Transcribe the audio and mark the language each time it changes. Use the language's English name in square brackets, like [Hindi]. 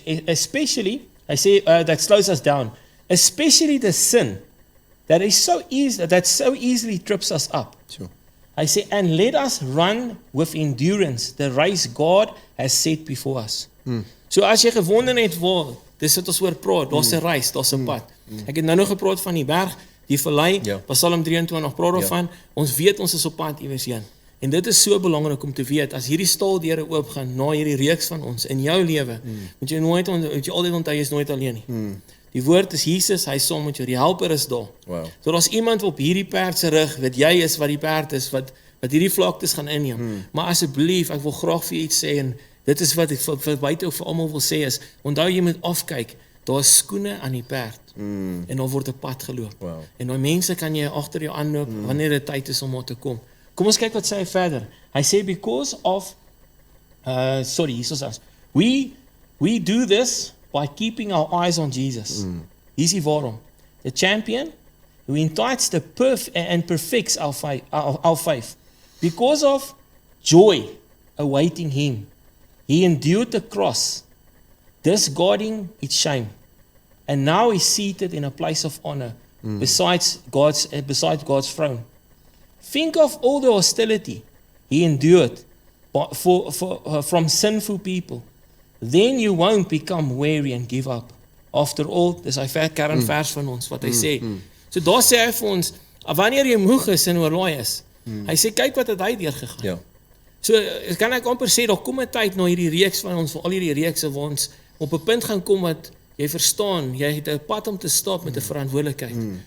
[English] Especially, [Afrikaans] hy sê, [English] that slows us down. Especially the sin that so easily trips us up. Sure. [Afrikaans] Hy sê, [English] and let us run with endurance the race God has set before us. [Afrikaans] So as jy gewonder het waar, dis wat ons oor praat, daar's 'n reis, daar's 'n pad. Ek het nou nog gepraat van die berg, die vallei, Ja. Psalm 23 praat daarvan. Ons weet ons is op pad iewers heen. En dit is so belangrik om te weet, as hierdie staaldeure oopgaan na hierdie reeks van ons in jou lewe, moet jy altyd onthou jy is nooit alleen nie. Die woord is Jesus, hy is saam met jou, die helper is daar. Wow. So daar's iemand op hierdie perd se rug, wat jy is wat die perd is, wat hierdie vlaktes gaan inneem. Maar asseblief, ek wil graag vir iets sê, en dit is wat ek vir buite vir almal wil sê is, onthou jy moet afkyk, daar is skoene aan die perd, en dan word 'n pad geloop. Wow. En daai mense kan jy agter jou aanloop, wanneer dit tyd is om daar te kom. Kom ons kyk wat sê hy verder. Hy sê, [English] because of, Jesus says, we do this by keeping our eyes on Jesus. [Afrikaans] Hier is die waarom. [English] The champion who entices and perfects our faith. Because of joy awaiting him, he endured the cross, disregarding its shame, and now is seated in a place of honor besides God's throne. Think of all the hostility he endured from sinful people. Then you won't become weary and give up. After all, [Afrikaans] dis hy kernvers van ons wat hy sê. So daar sê hy vir ons, wanneer jy moeg is en oorlaai is, hy sê kyk wat het hy deurgegaan. Ja. So kan ek amper sê, daar kom 'n tyd na hierdie reeks van ons, al hierdie reekse waar ons op 'n punt gaan kom wat jy verstaan, jy het 'n pad om te stap met 'n verantwoordelikheid.